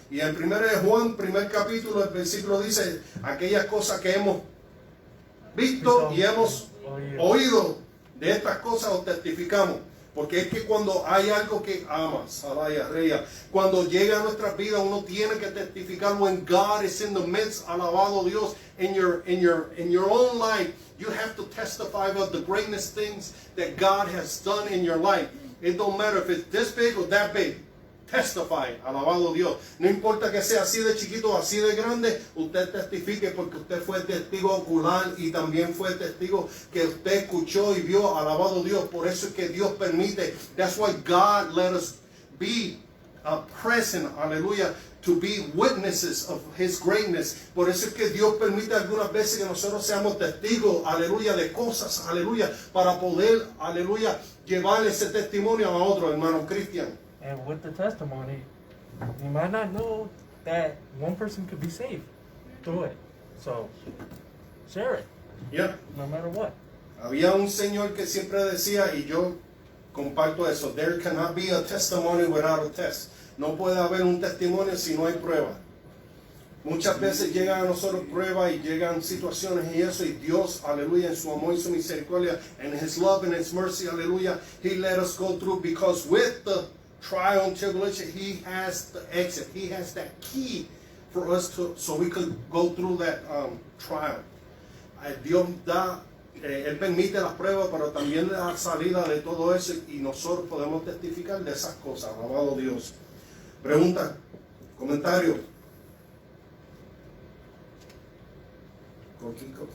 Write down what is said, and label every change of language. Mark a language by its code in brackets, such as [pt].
[es] Y en primera de Juan, primer capítulo, el versículo dice, aquellas cosas que hemos visto y hemos oído, de estas cosas os testificamos. Porque es que cuando hay algo que amas, cuando llega a nuestras vidas, uno tiene que testificar [en] when God is in the midst, [es] alabado Dios, [en] in your own life. You have to testify about the greatest things that God has done in your life. It don't matter if it's this big or that big. [es] Testify, alabado Dios. No importa que sea así de chiquito o así de grande, usted testifique porque usted fue testigo ocular y también fue testigo que usted escuchó y vio, alabado Dios. Por eso es que Dios permite. [en] That's why God let us be present, aleluya, to be witnesses of His greatness. [es] Por eso es que Dios permite algunas veces que nosotros seamos testigos, aleluya, de cosas, aleluya, para poder, aleluya, llevar ese testimonio a otro, hermano Cristian. [en] And with the testimony, you might not know that one person could be saved through it. So, share it. Yeah. No matter what. [es] Había un señor que siempre decía, y yo comparto eso, [en] there cannot be a testimony without a test. [es] No puede haber un testimonio si no hay prueba. Muchas veces llegan a nosotros pruebas y llegan situaciones y eso, y Dios, aleluya, en su amor y su misericordia, [en] and His love and His mercy, [es] aleluya, [en] He let us go through, because with the trial and tribulation, He has the exit. He has that key for us so we could go through that trial. [es] Dios da, Él permite las pruebas, pero también da salida de todo eso y nosotros podemos testificar de esas cosas. Alabado Dios. Pregunta, comentario. Coqui.